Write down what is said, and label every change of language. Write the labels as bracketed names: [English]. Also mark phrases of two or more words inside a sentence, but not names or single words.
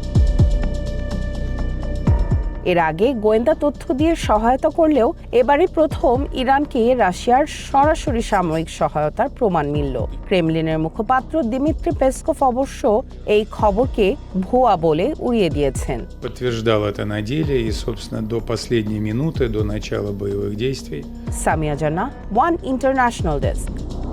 [Bangla] এর আগে গোয়েন্দা তথ্য দিয়ে সহায়তা করলেও এবারই প্রথম ইরানকে রাশিয়ার সরাসরি সামরিক সহায়তার প্রমাণ মিলল। ক্রেমলিনের মুখপাত্র দিমিত্রি পেসকভ অবশ্য এই খবরকে ভুয়া বলে উড়িয়ে দিয়েছেন। [Russian] Подтверждал это на деле и, собственно, до последней минуты, до начала боевых действий. [Bangla] সামিয়া জান্নাহ, ওয়ান ইন্টারন্যাশনাল ডেস্ক।